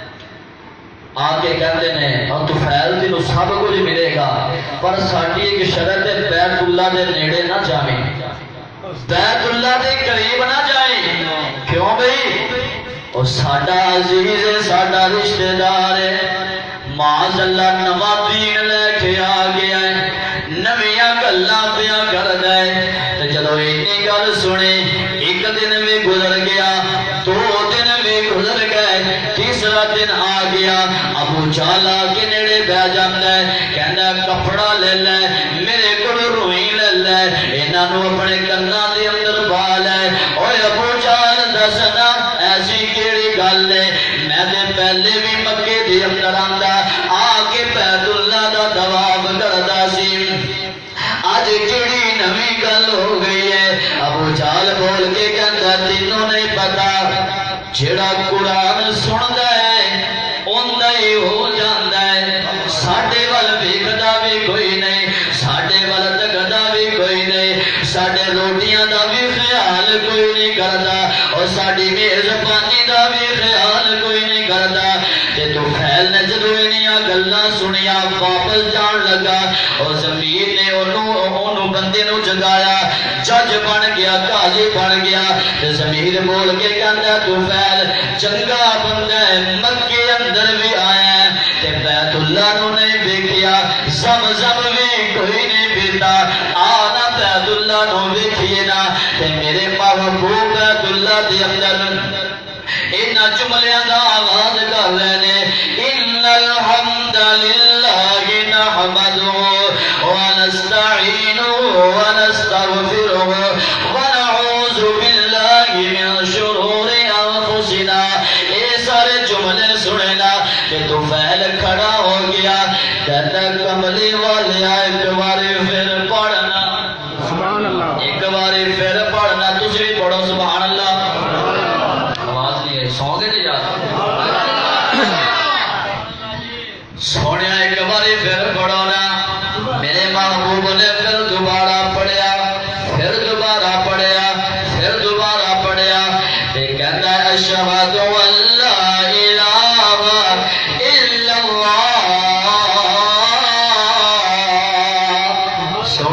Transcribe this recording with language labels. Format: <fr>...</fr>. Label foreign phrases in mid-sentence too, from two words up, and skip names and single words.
<pa>آگے کہتے ہیں اور طفیل تینوں سب کچھ ملے گا پر ساڈی ایک شرط ہے بیت اللہ دے نیڑے نہ جاویں بیت اللہ دے قریب نہ جائیں کیوں بھئی اور ساڈا عزیز ہے ساڈا رشتہ دار ہے</pa> <ar>معاذ اللہ</ar> <pa>نواں دین لے کے آ گیا ہے نویاں گلاں پیاں کردا ہے تے جدوں اینی گل سنی ایک دن بھی گزر گیا دو دن بھی گزر گئے تیسرا دن آ گیا ابو جہل کے نیڑے بیٹھ جاندا ہے کہندا کپڑا لے لے میرے کول روئی لے لے انہاں نوں اپنے کناں دے اندر پا لے اوے ابو جہل دسنا ایسی کیڑی گل ہے میں تے پہلے بھی مکے دے اندر آندا آ کے بیت اللہ دا طواف کردا سی اج کیڑی نویں گل ہو گئی ہے ابو جہل بول کے کہندا تینوں نہیں پتا جیڑا قرآن سندا ہے اوندا ہی ہو جاندا ہے ساڈے ول ویکھدا بھی کوئی نہیں ساڈے ول تکدا بھی کوئی نہیں ساڈے روٹیاں دا بھی خیال کوئی نہیں کردا اور ساڈی میزبانی دا بھی خیال کوئی نہیں کردا تے طفیل نے جدوں انہاں گلاں سنیاں واپس جان لگا اور زمین نے اونوں بندے نوں جگایا جج بن گیا قاضی بن گیا تے زمین بول کے کہندا طفیل چنگا بندہ ہے مکے اندر بھی آیا ہے تے بیت اللہ نوں نہیں ویکھیا زمزم بھی کوئی نہیں پیتا آنا بیت اللہ نوں ویکھیے نا تے میرے محبوب بیت اللہ دے اندر انہاں جملیاں دا آواز کر رہے نے</pa> <ar>ان الحمد للہ نحمدہ ونستعینہ ونستغفرہ ونعوذ باللہ من شرور انفسنا</ar> <pa>اے سارے جملے سنے نا کہ طفیل کھڑا ہو گیا کہتا کملی والیا ایک باری پھر پڑھنا</pa> <ar>سبحان اللہ</ar> <pa>ایک باری پھر پڑھنا تجھ بھی پڑھو</pa> <ar>سبحان اللہ</ar> <pa>آواز نہیں ہے سو گئے نہیں یار سونیا ایک باری پھر پڑھو نا میرے محبوب نے پھر دوبارہ پڑھیا پھر دوبارہ پڑھیا پھر دوبارہ پڑھیا تے کہتا ہے</pa> <ar>اشہد ان لا الہ الا اللہ</ar>